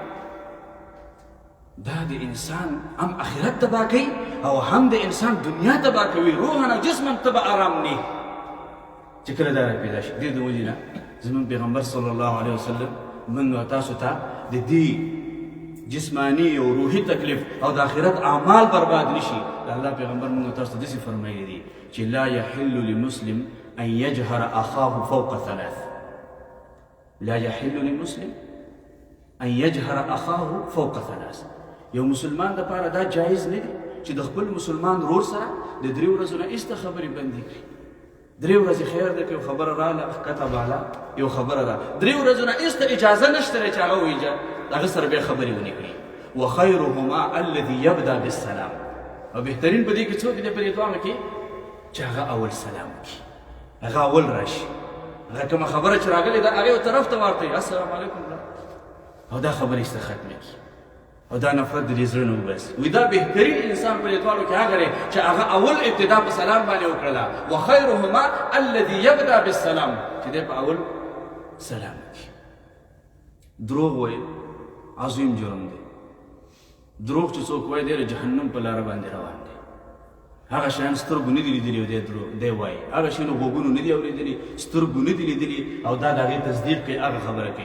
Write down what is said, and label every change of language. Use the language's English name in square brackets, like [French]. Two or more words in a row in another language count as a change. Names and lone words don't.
[Pashto] دا د انسان هم آخرت تباه کوي او هم د انسان دنیا تباه کوي، روحاً او جسماً ته به ارام نه چې کله دا پیدا شي. دې د وجې نه زموږ پیغمبر [Arabic] صلی الله علیه وسلم [Pashto] موږ او تاسو ته د دې جسمانی او روحي تکلیف او د آخرت اعمال برباد نشي. د الله پیغمبر موږ تاسو ته داسې فرمایلی دي چې [Arabic] لا یحل لمسلم ان یجهر اخاه فوق ثلاث. لا یحل لمسلم ان یجهر اخاه فوق ثلاث. [Pashto] یو مسلمان دپاره دا جایز نه دی چې د خپل مسلمان رور سره د 3 ورځو نه ایسته خبرې بندي کړي. 3 ورځې خیر ده که یو خبره راله ښکته باله یو خبره ده، 3 ورځو نه ایسته اجازه نشته دی چې هغه وایي هغه سره بیا خبرې ونه کړي. [Arabic] وخیرهما الذي یبدا بالسلام. [Pashto] او بهترین په دې کې څوک دی په دې دواړو کې چې هغه اول سلام وکړي، هغه اول راشي، هغه کومه خبره چې راغلې ده هغه یو طرف ته ورته [Arabic] السلام علیکم [Pashto] او دا خبرې ایسته ختمه کړي او دا نفرت د دې زړه نه وباسي. وایي دا بهترین انسان په دې دواړو کې هغه دی چې هغه اول ابتدا په سلام باندې وکړله. [Arabic] وخیرهما الذي یبدا بالسلام، [Pashto] چې دی په اول سلام وکړي. دروغ وایي عظیم جرم دی. دروغ چې څوک وایي دی د جهنم په لاره باندې روان دی. هغه شیان سترګو نه دي لیدلي او دی وایي، هغه شیانو غوږونو نه دي اورېدلي، سترګو نه دي لیدلي او دا د هغې تصدیق کوي، هغه خبره کوي.